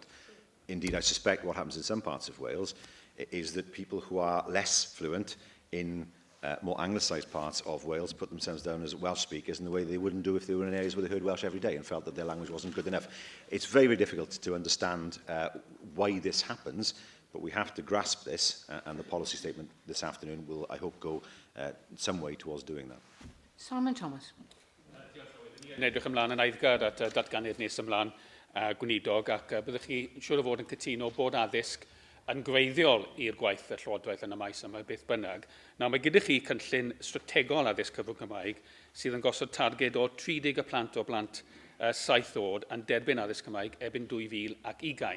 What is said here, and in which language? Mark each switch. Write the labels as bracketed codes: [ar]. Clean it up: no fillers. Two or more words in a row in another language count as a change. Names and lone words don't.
[en] Indeed, I suspect what happens in some parts of Wales is that people who are less fluent in more anglicised parts of Wales put themselves down as Welsh speakers in the way they wouldn't do if they were in areas where they heard Welsh every day and felt that their language wasn't good enough. It's very, very difficult to understand why this happens, but we have to grasp this, and the policy statement this afternoon will, I hope, go some way towards doing that. Simon Thomas. [cy] Yn edrych ymlaen yn eiddgar at datganiad nes ymlaen gweinidog ac byddwch chi siŵr o fod yn cytuno bod addysg yn greiddiol i'r gwaith y Llywodraeth yn y maes yma beth bynnag. Nawr, mae gyda chi cynllun strategol addysg cyfrwng Cymraeg sydd yn gosod targed o 30 o blant 7 oed yn derbyn addysg Cymraeg erbyn 2020.